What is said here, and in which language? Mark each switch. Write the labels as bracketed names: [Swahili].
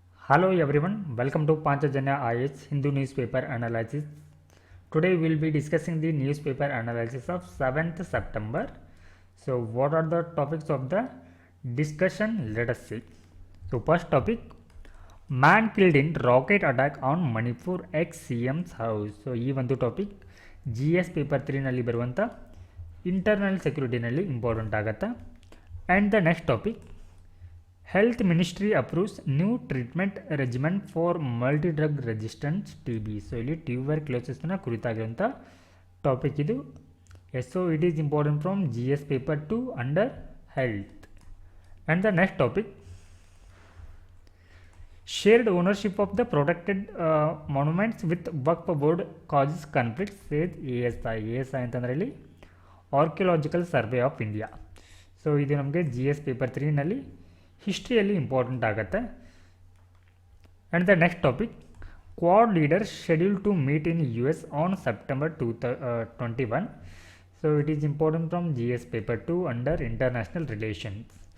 [English] Hello everyone, welcome to Panchajanya IH Hindu newspaper analysis. Today we will be discussing the newspaper analysis of 7th September. So what are the topics of the discussion? Let us see. So first topic, man killed in rocket attack on Manipur ex CM's house. [Kannada] So ಈ ಒಂದು topic GS paper 3ನಲ್ಲಿ ಬರುವಂಥ internal ಸೆಕ್ಯೂರಿಟಿನಲ್ಲಿ important ಆಗುತ್ತೆ. [English] And the next topic, health ministry approves new treatment regimen for multi drug resistance TB. [Kannada] So ಇಲ್ಲಿ ಟ್ಯೂಬರ್ಕ್ಯುಲೋಸಿಸ್ನ ಕುರಿತಾಗಿರುವಂಥ topic ಇದು. [English] So it is important from GS paper 2 under health. And the next topic, shared ownership of the protected monuments with Waqf board causes conflict, says ASI [Kannada] ಅಂತಂದರೆ ಇಲ್ಲಿ [English] Archaeological survey of India. [Kannada] So ಇದು ನಮಗೆ GS paper 3ನಲ್ಲಿ ಹಿಸ್ಟ್ರಿಯಲ್ಲಿ important ಆಗುತ್ತೆ. [English] And the next topic, quad leaders schedule to meet in US on September 21. So it is important from GS paper 2 under international relations.